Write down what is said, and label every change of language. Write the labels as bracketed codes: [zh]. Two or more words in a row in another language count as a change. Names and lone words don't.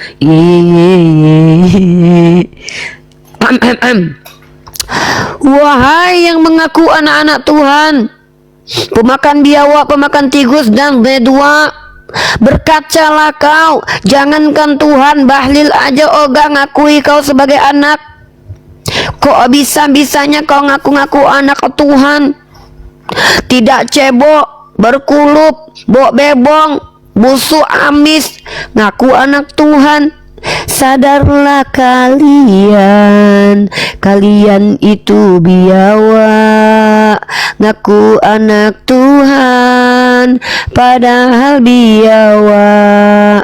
[id] Wahai yang mengaku anak-anak Tuhan, pemakan biawak, pemakan tikus dan bedua, berkacalah kau, jangankan Tuhan, Bahlil aja ogah ngakui kau sebagai anak. Kok bisa-bisanya kau ngaku-ngaku anak Tuhan? Tidak cebok, berkulup, bok bebong, busuk amis, ngaku anak Tuhan. Sadarlah kalian, kalian itu biawak, ngaku anak Tuhan, padahal biawak.